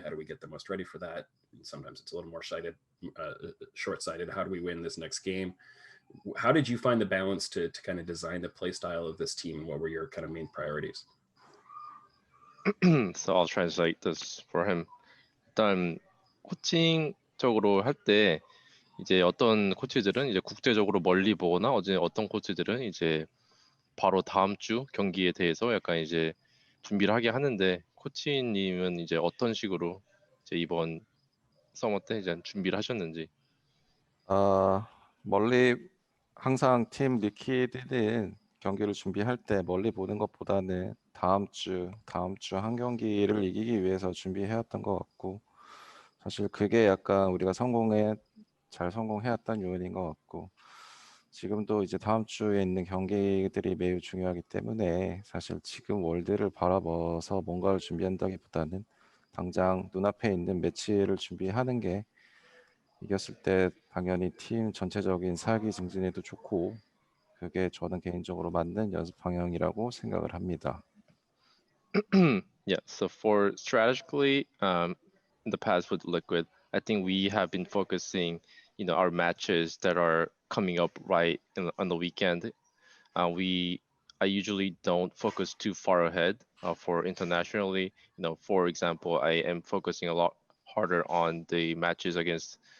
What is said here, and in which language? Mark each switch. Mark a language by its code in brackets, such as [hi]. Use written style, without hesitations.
[en] How do we get the most ready for that? And sometimes it's a little more short-sighted. How do we win this next game? How did you find the balance to kind of design the play style of this team, and what were your kind of main priorities? So I'll translate this for him. [ko] 일단 코칭적으로 할 때 이제 어떤 코치들은 이제 국제적으로 멀리 보거나 어떤 코치들은 이제 바로 다음 주 경기에 대해서 약간 이제 준비를 하게 하는데, 코치님은 이제 어떤 식으로 이제 이번 서머 때 이제 준비를 하셨는지? 멀리 항상 팀 리퀴드는 경기를 준비할 때 멀리 보는 것보다는 다음 주 한 경기를 이기기 위해서 준비해왔던 것 같고, 사실 그게 약간 우리가 잘 성공해왔던 요인인 것 같고, 지금도 이제 다음 주에 있는 경기들이 매우 중요하기 때문에 사실 지금 월드를 바라봐서 뭔가를 준비한다기보다는 당장 눈앞에 있는 매치를 준비하는 게 이겼을 때 당연히 팀 전체적인 사기 증진에도 좋고, 그게 저는 개인적으로 맞는 연습 방향이라고 생각을 합니다. [en] Yeah, so for strategically, in the past with Liquid, I think we have been focusing, our matches that are coming up right on the weekend. I usually don't focus too far ahead for internationally. For example, I am focusing a lot harder on the matches against,